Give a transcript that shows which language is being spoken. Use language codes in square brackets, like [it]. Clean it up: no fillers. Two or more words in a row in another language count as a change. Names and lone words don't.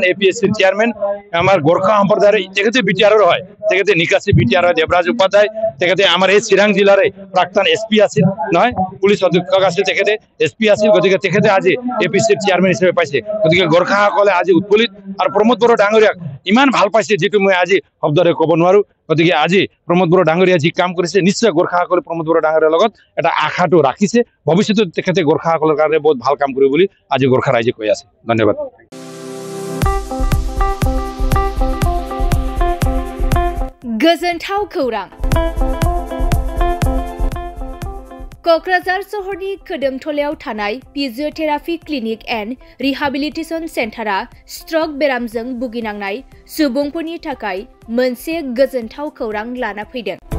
[as] এপিএসসিৰ চেয়াৰম্যান আমাৰ গোৰ্খা সম্প্ৰদায়ৰ তেখেতে বিটিআৰৰ হয় তেখেতে নিকাশী বিটিআৰৰ দেৱৰাজ উপাধ্যায় তেখেতে আমাৰ এই চিৰাং জিলাৰ প্ৰাক্তন এসপি আছিল নহয় পুলিচ অধীক্ষক আছিল তেখেতে এসপি আছিল গতিকে তেখেতে আজি এপিএসসিৰ চেয়াৰম্যান হিচাপে পাইছে গতিকে গোৰ্খাসকলে আজি উৎফুল্লিত আৰু প্ৰমোদ বড়ো ডাঙৰীয়াক ইমান ভাল পাইছে যেটো মই আজি শব্দৰে ক'ব নোৱাৰো গতিকে আজি প্ৰমোদ বড়ো ডাঙৰীয়া যি কাম কৰিছে নিশ্চয় গোৰ্খাসকলে প্ৰমোদ বড়ো ডাঙৰীয়াৰ লগত এটা আশাটো ৰাখিছে ভৱিষ্যতে তেখেতে গোৰ্খাসকলৰ কাৰণে বহুত ভাল কাম কৰিব বুলি আজি গোৰ্খা ৰাইজে কৈ আছে ধন্যবাদ [brx] गोजोनथाव खौरां क'क्राझार सहरनि खोदोमथलायाव थानाय फिजियोथेरापि क्लिनिक एन्ड रिहाबिलिटेशन सेन्टारा स्ट्रक बेरामजों भुगिनांनाय सुबुंफोरनि थाखाय मोनसे गोजोनथाव खौरां लाना फैदों।